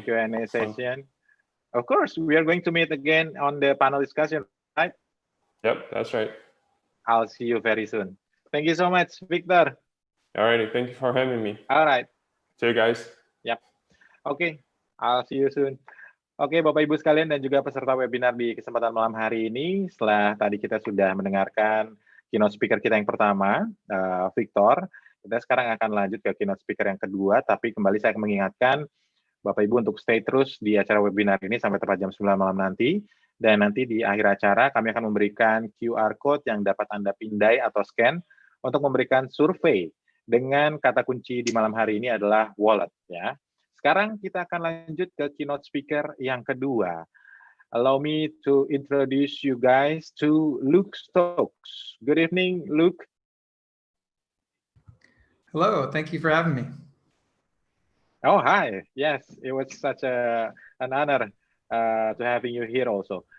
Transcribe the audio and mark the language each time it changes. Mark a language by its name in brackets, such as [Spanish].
[English] Q&A session. Of course, we are going to meet again on the panel discussion, right? Yep, that's right. I'll see you very soon. Thank you so much, Victor. All righty, thank you for having me. All right. See you guys. Yep. Okay, I'll see you soon. [Indonesian] Oke, Bapak Ibu sekalian dan juga peserta webinar di kesempatan malam hari ini, setelah tadi kita sudah mendengarkan keynote speaker kita yang pertama, Victor, kita sekarang akan lanjut ke keynote speaker yang kedua, tapi kembali saya mengingatkan Bapak Ibu untuk stay terus di acara webinar ini sampai tepat jam 9 malam nanti, dan nanti di akhir acara kami akan memberikan QR Code yang dapat Anda pindai atau scan untuk memberikan survei dengan kata kunci di malam hari ini adalah wallet, ya. Sekarang kita akan lanjut ke keynote speaker yang kedua. [English] Allow me to introduce you guys to Luke Stokes. Good evening, Luke. Hello, thank you for having me. Oh, hi. Yes, it was such an honor to having you here also.